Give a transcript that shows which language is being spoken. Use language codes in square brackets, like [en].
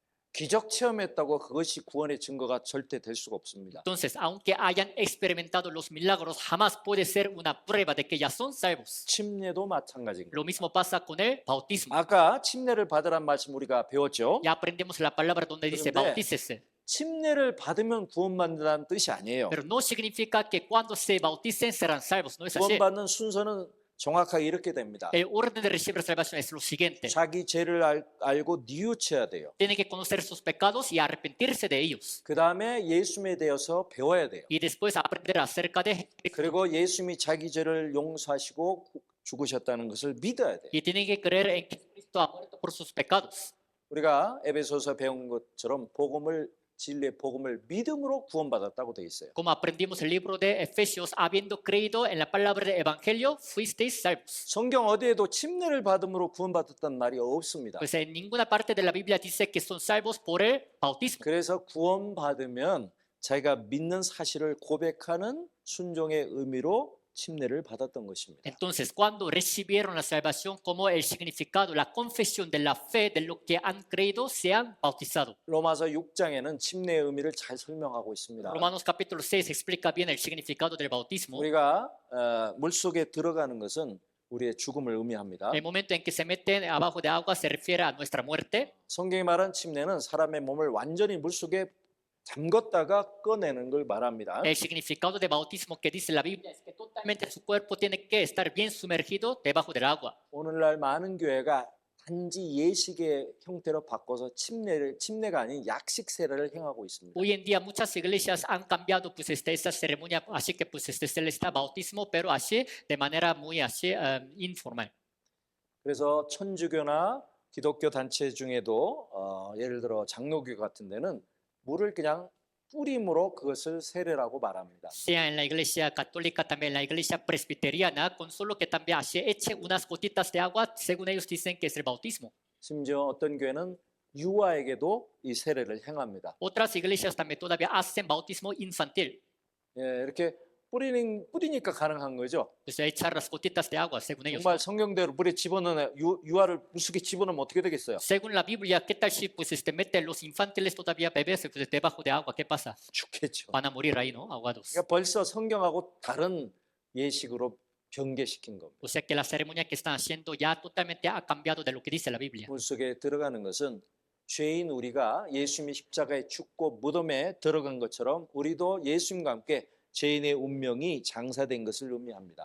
[ko] 기적 체험했다고 그것이 구원의 증거가 절대 될 수가 없습니다. [es] Entonces, aunque hayan experimentado los milagros, jamás puede ser una prueba de que ya son salvos. [ko] 침례도 마찬가지입니다. [es] Lo mismo pasa con el bautismo. [ko] 아까 침례를 받으란 말씀 우리가 배웠죠? [es] Ya aprendemos la palabra donde dice [ko] 그런데 [es] bautícese. [ko] 침례를 받으면 구원받는다는 뜻이 아니에요. [es] Pero no significa que cuando se bauticen serán salvos. No es así. [ko] 구원받는 순서는 정확하게 이렇게 됩니다. [es] El orden de recibir salvación es lo siguiente. [ko] 자기 죄를 알고 뉘우쳐야 돼요. [es] Tiene que conocer sus pecados y arrepentirse de ellos. [ko] 그 다음에 예수님에 대해서 배워야 돼요. [es] Y después aprender acerca de Jesucristo. [ko] 그리고 예수님이 자기 죄를 용서하시고 죽으셨다는 것을 믿어야 돼요. [es] Y tiene que creer en que Cristo ha muerto por sus pecados. [ko] 우리가 에베소서 배운 것처럼 진리의 복음을 믿음으로 구원받았다고 되어 있어요. [es] Como aprendimos el libro de Efesios, habiendo creído en la palabra del Evangelio, fuisteis salvos. [ko] 성경 어디에도 침례를 받음으로 구원받았다는 말이 없습니다. [es] Pues en ninguna parte de la Biblia dice que son salvos por el bautismo. [ko] 그래서 구원받으면 자기가 믿는 사실을 고백하는 순종의 의미로 침례를 받았던 것입니다. [es] Entonces, cuando recibieron la salvación como el significado, la confesión de la fe de lo que han creído, se han bautizado. [ko] 로마서 6장에는 침례의 의미를 잘 설명하고 있습니다. [es] Romanos capítulo 6 explica bien el significado del bautismo. [ko] 우리가 물속에 들어가는 것은 우리의 죽음을 의미합니다. [es] El momento en que se meten abajo de agua se refiere a nuestra muerte. [ko] 성경이 말한 침례는 사람의 몸을 완전히 물속에 잠궜다가 꺼내는 걸 말합니다. [es] El significado de bautismo que dice la Biblia es que totalmente su cuerpo tiene que estar bien sumergido debajo del agua. [ko] 오늘날 많은 교회가 단지 예식의 형태로 바꿔서 침례가 아닌 약식 세례를 행하고 있습니다. [es] Hoy en día muchas iglesias han cambiado pues esta ceremonia, así que pues se le está bautismo, pero así de manera muy así informal. [ko] 그래서 천주교나 기독교 단체 중에도 예를 들어 장로교 같은 데는 물을 그냥 뿌림으로 그것을 세례라고 말합니다. [es] Sea en la iglesia católica, también en la iglesia presbiteriana, con solo que también así echen unas gotitas de agua, según ellos dicen que es el bautismo. [ko] 심지어 어떤 교회는 유아에게도 이 세례를 행합니다. [es] Otras iglesias también todavía hacen bautismo infantil. [ko] 예, 이렇게 뿌리니까 가능한 거죠. [es] Pues echar las gotitas de agua, según ellos. [ko] 정말 성경대로 물에 집어넣는 유아를 물속에 집어넣으면 어떻게 되겠어요? [es] Según la Biblia, ¿qué tal si pues meten los infantiles todavía bebés pues, debajo de agua? ¿Qué pasa? [ko] 죽겠죠. [es] Van a morir ahí, ¿no? Ahogados. [ko] 그러니까 벌써 성경하고 다른 예식으로 변개시킨 겁니다. [es] O sea que la ceremonia que están haciendo ya totalmente ha cambiado de lo que dice la Biblia. [ko] 물속에 들어가는 것은 죄인 우리가 예수님이 십자가에 죽고 무덤에 들어간 것처럼 우리도 예수님과 함께 죄인의 운명이 장사된 것을 의미합니다.